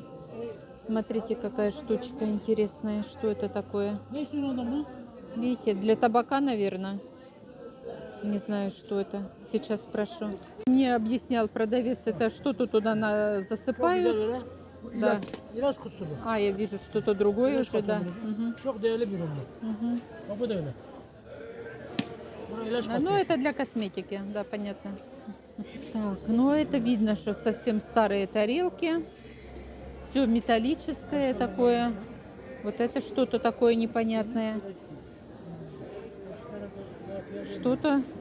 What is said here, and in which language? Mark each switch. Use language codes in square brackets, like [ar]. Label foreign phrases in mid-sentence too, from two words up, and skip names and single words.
[ru] Смотрите, какая штучка интересная. Что это такое? Видите, для табака, наверное. Не знаю, что это. Сейчас спрошу. Мне объяснял продавец, это что-то туда засыпают. Да. [tr] İlaç kutusu bu. [ru] А, я вижу что-то другое [tr] İlaç [ru] уже, да. [tr] kutusu. [ru] Мгм. [tr] Çok değerli bir ürün bu. [ru] Мгм. [tr] Bak bu da öyle. Buna ilaç [ru] Ну, [tr] katıyorsun. [ru] это для косметики, да, понятно. Так, ну это видно, что совсем старые тарелки. Все металлическое такое. Вот это что-то такое непонятное. Что-то.